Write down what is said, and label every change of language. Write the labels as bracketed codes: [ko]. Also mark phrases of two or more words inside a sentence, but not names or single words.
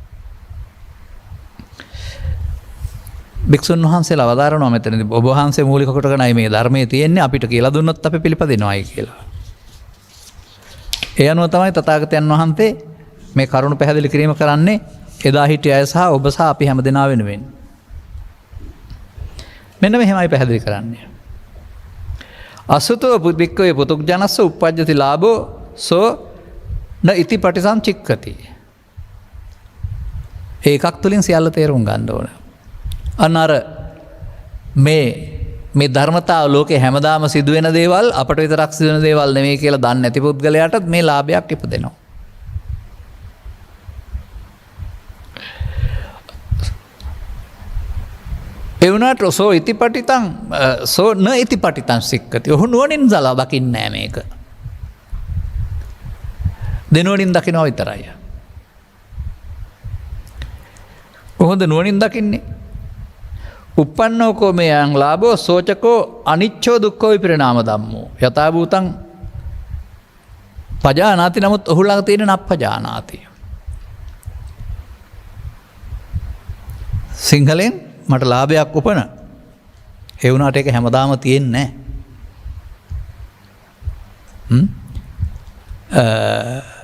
[si] භික්ෂුන් වහන්සේලා වදාරනවා මෙතනදී ඔබ වහන්සේ මූලික කොටගෙනයි මේ ධර්මයේ තියෙන්නේ අපිට කියලා දුන්නොත් අපි පිළිපදිනවායි කියලා. ඒ අනුව තමයි තථාගතයන් වහන්සේ මේ කරුණ පැහැදිලි කිරීම කරන්නේ එදා හිටිය අය සහ ඔබ සහ අපි හැමදෙනා වෙනුවෙන්. මෙන්න මෙහෙමයි පැහැදිලි කරන්නේ. [pi] අසුතෝ බුද්ධික්කවේ පුතුග්ජනස්ස උප්පජ්ජති ලාභෝ සෝ න ඉති පටිසංචික්කති. [si] ඒකක් තුලින් සියල්ල තේරුම් ගන්න ඕන. අනර මේ ධර්මතාව ලෝකේ හැමදාම සිදුවෙන දේවල් අපට විතරක් සිදුවෙන දේවල් නෙමෙයි කියලා දන්නේ නැති පුද්ගලයාටත් මේ ලාභයක් ඉපදෙනවා. [pi] ඒ වුණාට සෝ ඉතිපටිතං සෝ න ඉතිපටිතං සික්කති. [si] ඔහු නුවණින් සලා දකින්නේ නැහැ මේක. දෙනුවණින් දකිනවා විතරයි. කොහොමද නුවණින් දකින්නේ? [pi] උප්පන්නෝකෝ මේයන් ලාභෝ සෝචකෝ අනිච්චෝ දුක්ඛෝ විපරිණාම ධම්මෝ යථා භූතං පජානාති. [si] නමුත් ඔහු ළඟ තියෙන නප්පජානාති. සිංහලෙන් මට ලාභයක් උපන. ඒ වුණාට ඒක හැමදාම තියෙන්නේ නැහැ.